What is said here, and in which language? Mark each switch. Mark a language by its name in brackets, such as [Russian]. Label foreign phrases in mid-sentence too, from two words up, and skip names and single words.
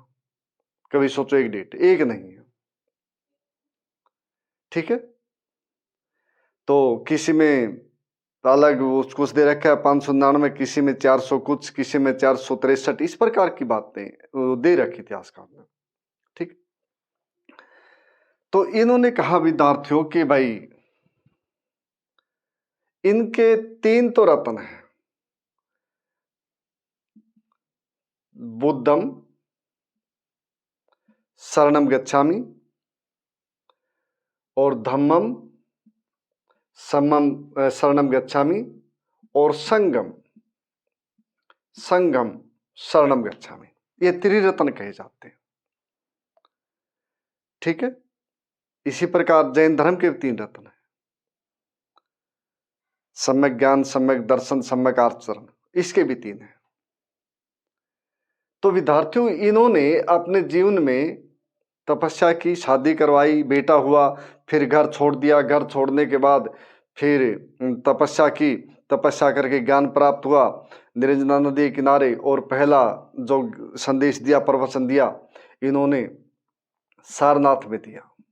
[Hindi] कभी सोचो एक डेट, एक नहीं है। ठीक है, तो किसी में अलग कुछ दे रखा है 599, किसी में 400 कुछ, किसी में 463, इस प्रकार की बातें दे रखी थी आजकल में। ठीक, तो इन्होंने कहा विद्यार्थियों कि भाई इनके 3 तो रत्न हैं, [Pali] बुद्धम शरणम गच्छामि और धम्मम शरणम गच्छामि और संगम शरणम गच्छामि। [Hindi] ये त्रिरत्न कहे जाते हैं। ठीक है, इसी प्रकार जैन धर्म के 3 रत्न हैं, सम्यक ज्ञान, सम्यक दर्शन, सम्यक आचरण, इसके भी 3 हैं। तो विद्यार्थियों इन्होंने अपने जीवन में तपस्या की, शादी करवाई, बेटा हुआ, फिर घर छोड़ दिया, घर छोड़ने के बाद फिर तपस्या की, तपस्या करके ज्ञान प्राप्त हुआ, निरंजना नदी के किनारे, और पहला जो संदेश दिया, प्रवचन दिया, इन्होंने सारनाथ में दिया।